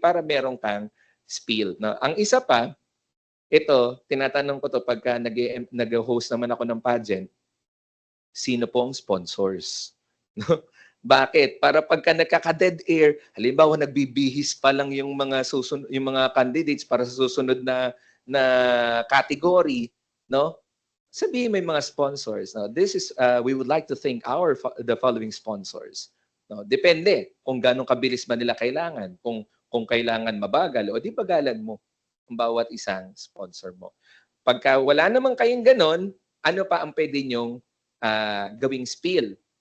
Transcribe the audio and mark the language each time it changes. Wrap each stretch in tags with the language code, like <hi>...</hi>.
<tl>Para meron kang spiel, no? Ang isa pa, ito, tinatanong ko to pagka nag-host naman ako ng pageant, sino pong sponsors? No? Bakit? Para pagka nagkaka-dead air, halimbawa nagbibihis pa lang yung mga candidates para sa susunod na category, no? Sabihin may mga sponsors. No?</tl> <en>This is we would like to thank the following sponsors. No?</en> <tl>Depende kung ganong kabilis ba nila kailangan, kung kailangan mabagal o di bagalan mo ang bawat isang sponsor mo. Pagka wala naman kayong ganon, ano pa ang pwede nyong gawing spiel?</tl>